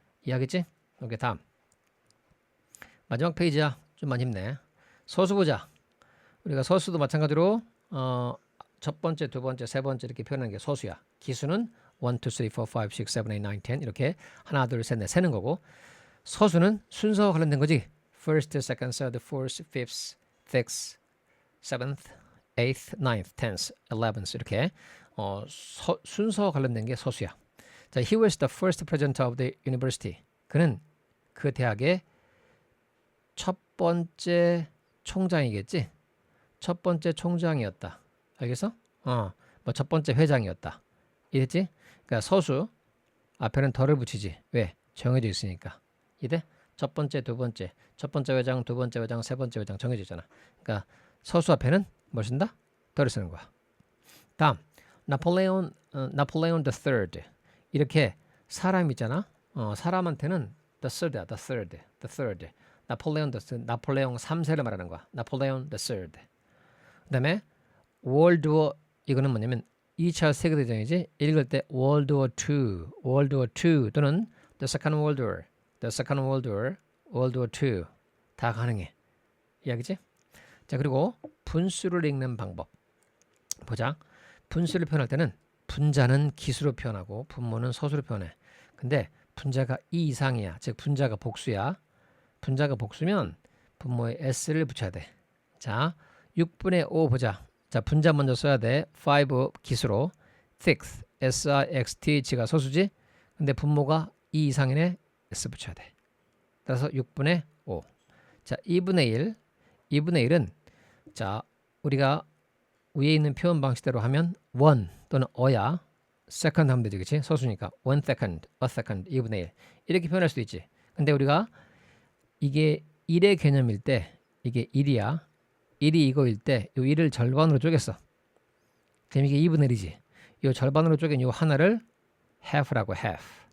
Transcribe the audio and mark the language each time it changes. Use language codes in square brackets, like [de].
[ko] 이해하겠지? 오케이, 다음. 마지막 페이지야. 좀만 힘내. 서수 보자. 우리가 서수도 마찬가지로 첫 번째, 두 번째, 세 번째 이렇게 표현하는 게 서수야. 기수는 1, 2, 3, 4, 5, 6, 7, 8, 9, 10 이렇게 하나, 둘, 셋, 넷 세는 거고 서수는 순서와 관련된 거지. [en] First, second, third, fourth, fifth, sixth, seventh, eighth, ninth, tenth, eleventh [ko] 이렇게 순서와 관련된 게 서수야. 자, [en] he was the first president of the university. [ko] 그는 그 대학의 첫 번째 총장이겠지. 첫 번째 총장이었다. 알겠어? 뭐 첫 번째 회장이었다. 이랬지? 그러니까 서수 앞에는 덜을 붙이지. 왜? 정해져 있으니까. 이래? 첫 번째, 두 번째, 첫 번째 회장, 두 번째 회장, 세 번째 회장 정해져 있잖아. 그러니까 서수 앞에는 뭘 쓴다? 덜을 쓰는 거야. 다음, 나폴레온 the third. 이렇게 사람 있잖아. 사람한테는 the third야, the third. 나폴레온 나폴레옹 3세를 말하는 거야. 나폴레온 the third. 그다음에 월드 워 이거는 뭐냐면 2차 세계대전이지. 읽을 때 [en] World War II [ko] 또는 [en] The Second World War, World War II [ko] 다 가능해. 이야기지? 자, 그리고 분수를 읽는 방법 보자. 분수를 표현할 때는 분자는 기수로 표현하고 분모는 서수로 표현해. 근데 분자가 2 이상이야. 즉 분자가 복수야. 분자가 복수면 분모에 s를 붙여야 돼. 자, 6분의 5 보자. 자, 분자 먼저 써야 돼. 5 기수로. sixth, sixth가 서수지. 근데 분모가 2 이상이네. s 붙여야 돼. 따라서 6분의 5. 자, 2분의 1. 2분의 1은 자, 우리가 위에 있는 표현 방식대로 하면 1 또는 어야. second 하면 되지. 그치? 서수니까 1 second, a second, 2분의 1. 이렇게 표현할 수도 있지. 근데 우리가 이게 1의 개념일 때 이게 1이야. 1이 이거일 때 이 1을 절반으로 쪼갰어. 그럼 이게 2분의 1이지. 이 절반으로 쪼갠 이 하나를 half라고 half.